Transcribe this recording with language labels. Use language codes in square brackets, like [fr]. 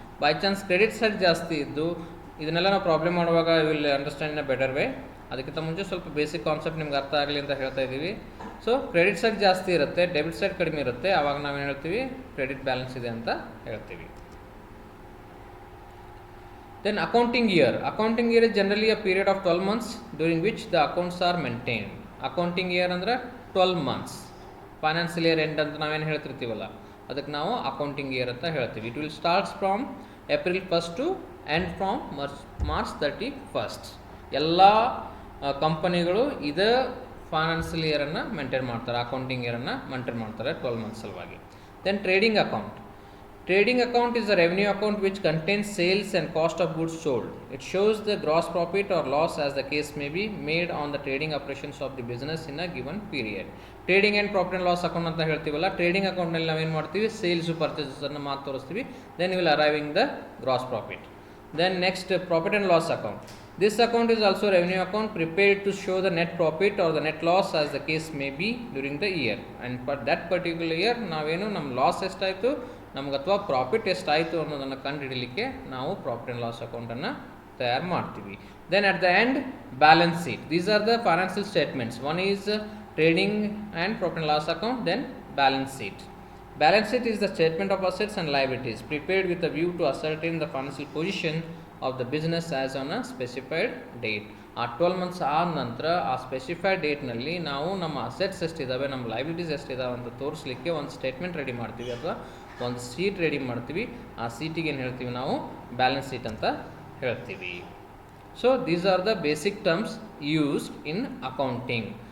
[kn] By chance credit side ಜಾಸ್ತಿ ಇದ್ದು ಇದನ್ನೆಲ್ಲ ನಾವು ಪ್ರಾಬ್ಲಮ್ ಮಾಡುವಾಗ [en] Will understand in a better way. [kn] ಅದಕ್ಕಿಂತ ಮುಂಚೆ ಸ್ವಲ್ಪ ಬೇಸಿಕ್ ಕಾನ್ಸೆಪ್ಟ್ ನಿಮ್ಗೆ ಅರ್ಥ ಆಗಲಿ ಅಂತ ಹೇಳ್ತಾ ಇದ್ದೀವಿ. ಸೊ ಕ್ರೆಡಿಟ್ ಸೈಡ್ ಜಾಸ್ತಿ ಇರುತ್ತೆ, ಡೆಬಿಟ್ ಸೈಡ್ ಕಡಿಮೆ ಇರುತ್ತೆ, ಆವಾಗ ನಾವೇನು ಹೇಳ್ತೀವಿ, ಕ್ರೆಡಿಟ್ ಬ್ಯಾಲೆನ್ಸ್ ಇದೆ ಅಂತ ಹೇಳ್ತೀವಿ. [en] Then accounting year is generally a period of 12 months during which the accounts are maintained. [kn] Accounting year ಅಂದರೆ 12 months. ಫೈನಾನ್ಷಿಯಲ್ ಇಯರ್ ಎಂಡ್ ಅಂತ ನಾವೇನು ಹೇಳ್ತಿರ್ತೀವಲ್ಲ ಅದಕ್ಕೆ ನಾವು ಅಕೌಂಟಿಂಗ್ ಇಯರ್ ಅಂತ ಹೇಳ್ತೀವಿ. [en] It will starts from April 1st to end from March 31st. [kn] ಎಲ್ಲ ಕಂಪನಿಗಳು ಇದೇ ಫೈನಾನ್ಷಿಯಲ್ ಇಯರನ್ನು ಮೇಂಟೈನ್ ಮಾಡ್ತಾರೆ, ಅಕೌಂಟಿಂಗ್ ಇಯರನ್ನು ಮೇಂಟೈನ್ ಮಾಡ್ತಾರೆ 12 months ಸಲುವಾಗಿ. [en] Then trading account is a revenue account which contains sales and cost of goods sold. It shows the gross profit or loss as the case may be made on the trading operations of the business in a given period. [kn] Trading and profit and loss account ಅಂತ ಹೇಳ್ತೀವಲ್ಲ, trading ಅಕೌಂಟ್ನಲ್ಲಿ ನಾವೇನು ಮಾಡ್ತೀವಿ, sales ಪರ್ಚೇಸನ್ನು ಮಾತ್ರ ತೋರಿಸ್ತೀವಿ. [en] Then will arriving the gross profit. Then next, profit and loss account. This account is also a revenue account prepared to show the net profit or the net loss as the case may be during the year. And for that particular year [kn] ನಾವೇನು ನಮ್ಮ loss ಎಷ್ಟಾಯಿತು ನಮ್ಗೆ ಅಥವಾ profit ಎಷ್ಟಾಯಿತು ಅನ್ನೋದನ್ನು ಕಂಡುಹಿಡಲಿಕ್ಕೆ ನಾವು profit and loss ಅಕೌಂಟನ್ನು ತಯಾರು ಮಾಡ್ತೀವಿ. [en] Then at the end balance sheet. These are the financial statements. One is trading and profit and loss account. Then balance sheet. Balance sheet is the statement of assets and liabilities prepared with a view to ascertain the financial position of the business as on a specified date. [kn] ಆ 12 months ಆದ ನಂತರ ಆ specified ಡೇಟ್ನಲ್ಲಿ ನಾವು ನಮ್ಮ assets ಎಷ್ಟಿದ್ದಾವೆ, ನಮ್ಮ liabilities ಎಷ್ಟಿದ್ದಾವೆ ಅಂತ ತೋರಿಸಲಿಕ್ಕೆ ಒಂದು statement ready ಮಾಡ್ತೀವಿ ಅಥವಾ ಒಂದು ಶೀಟ್ ರೆಡಿ ಮಾಡ್ತೀವಿ. ಆ ಶೀಟಿಗೆ ಏನು ಹೇಳ್ತೀವಿ ನಾವು, ಬ್ಯಾಲೆನ್ಸ್ ಶೀಟ್ ಅಂತ ಹೇಳ್ತೀವಿ. [en] So these are the basic terms used in accounting.